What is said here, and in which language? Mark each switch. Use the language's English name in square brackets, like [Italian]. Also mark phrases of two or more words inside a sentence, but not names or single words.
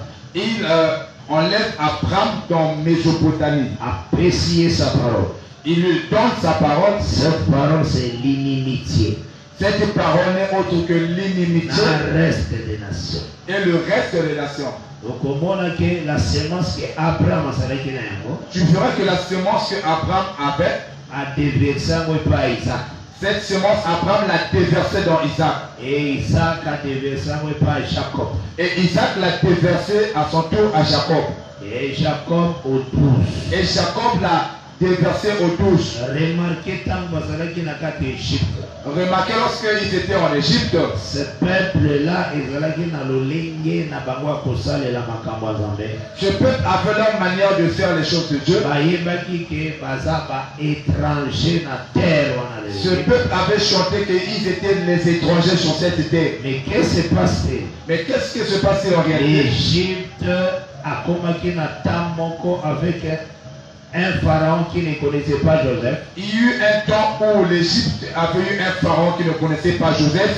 [French] Il enlève Abraham dans Mésopotamie. Apprécier sa parole. Il lui donne sa parole. Cette parole, c'est l'inimitié. Cette parole n'est autre que l'inimitié. Le reste des nations. Et le reste des nations. Donc au monde que la semence que Abraham a [Lingala] salaki na yango, [French] tu verras que la semence que Abraham avait, a déversé [Lingala] yango epai ya [French] Isaac. cette semence, Abraham l'a déversée dans Isaac. Et Isaac a déversé [Lingala] yango epai ya [French] Jacob. Et Isaac l'a déversé à son tour à Jacob. Et Jacob aux 12. Et Jacob l'a déversé aux 12. Remarquez tant [Lingala] bazalaki na kati Égypte. [French] Remarquez lorsqu'ils étaient en Égypte, Ce peuple-là, [Lingala] ezalaki na lolenge na bango akosalela makambo ya Nzambe. [French] ce peuple avait leur manière de faire les choses de Dieu. [Lingala] Bayebaki ke baza ba étranger na terre wana [French] Ce [Lingala] lelo. [French] peuple avait chanté qu'ils étaient les étrangers sur cette terre. Mais qu'est-ce qui s'est passé? Mais qu'est-ce qui se passait en réalité? L'Égypte [Lingala] akomaki na temps moko [French] avec un pharaon qui ne connaissait pas Joseph. Il y eut un temps où l'Égypte avait eu un pharaon qui ne connaissait pas Joseph.